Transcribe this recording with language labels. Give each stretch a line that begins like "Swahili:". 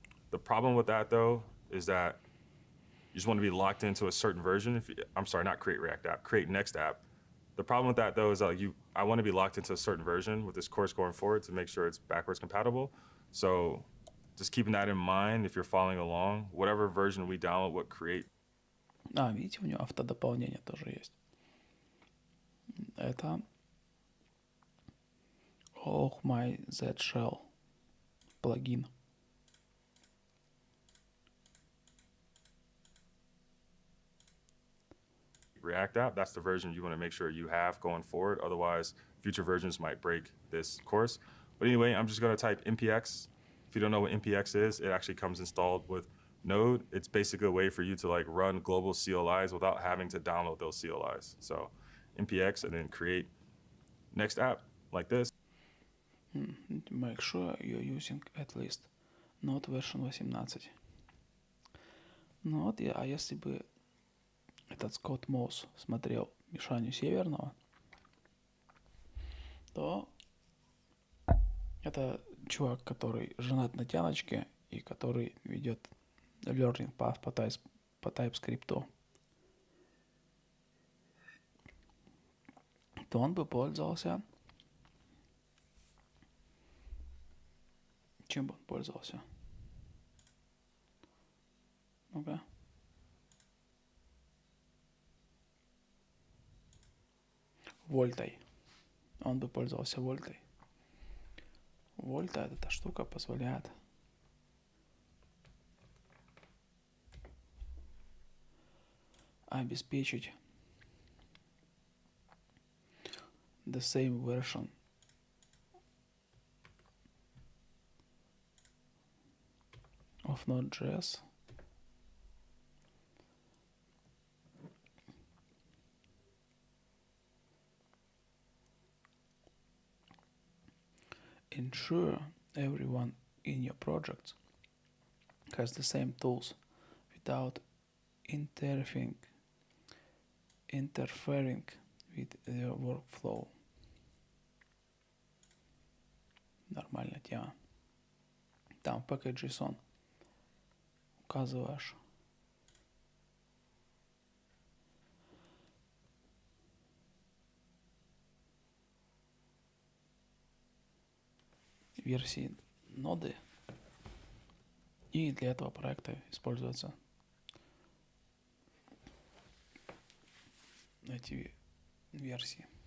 English: The problem with that though is that you just want to be locked into a certain version. I'm sorry, not create React app, create Next app. The problem with that though is that I want to be locked into a certain version with this course going forward to make sure it's backwards compatible. So just keeping that in mind, if you're following along, whatever version we download, what create.
Russian: Видите, у него автодополнение тоже есть. Это Oh my Z Shell плагин.
English: React app, that's the version you want to make sure you have going forward. Otherwise, future versions might break this course. But anyway, I'm just going to type npx. If you don't know what npx is, it actually comes installed with Node. It's basically a way for you to run global CLIs without having to download those CLIs. So npx and then create Next app like this. Make sure you're using at least Node version 18.
Russian: Ну вот, а если бы этот Скотт Моус смотрел Мишаню Северного, то это чувак, который женат на тяночке и который ведет learning path по TypeScript, то он бы пользовался... Чем бы он пользовался? Ну-ка. Вольтой. Он бы пользовался вольтой. Вольта, эта штука позволяет обеспечить
English: the same version of Node.js ensure everyone in your project has the same tools without interfering with their workflow.
Russian: Нормальная тема. Там в package.json указываешь версии ноды, и для этого проекта используются эти версии.